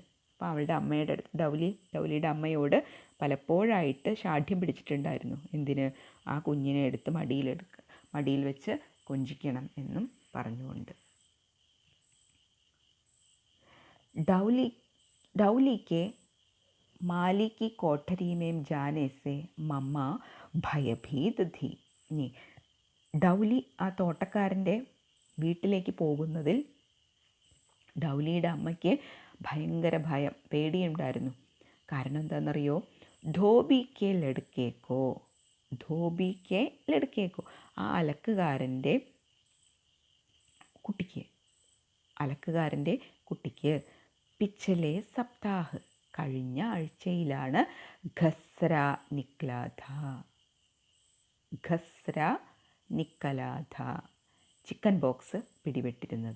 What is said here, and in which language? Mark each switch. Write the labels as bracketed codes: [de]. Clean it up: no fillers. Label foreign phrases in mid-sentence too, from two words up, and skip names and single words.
[ml] അപ്പോൾ അവളുടെ അമ്മയുടെ അടുത്ത് ഡൗലിയുടെ അമ്മയോട് പലപ്പോഴായിട്ട് ശാഠ്യം പിടിച്ചിട്ടുണ്ടായിരുന്നു. എന്തിന്, ആ കുഞ്ഞിനെ എടുത്ത് മടിയിൽ വെച്ച് കൊഞ്ചിക്കണം എന്നും പറഞ്ഞുകൊണ്ട്. [hi] ഡൗലി के माली की कोठरी में जाने से मम्मा भयभीत थी. [ml] ഇനി ഡൗലി ആ തോട്ടക്കാരൻ്റെ വീട്ടിലേക്ക് പോകുന്നതിൽ ഡൗലിയുടെ അമ്മയ്ക്ക് ഭയങ്കര ഭയം, പേടിയുണ്ടായിരുന്നു. കാരണം എന്താണെന്നറിയോ, [hi] धोबी के लड़के को, [ml] ആ അലക്കുകാരൻ്റെ കുട്ടിക്ക് [hi] पिछले सप्ताह, [ml] കഴിഞ്ഞ ആഴ്ചയിലാണ് [hi] खसरा निकला था, [en] chicken pox [ml] പിടിപെട്ടിരുന്നത്.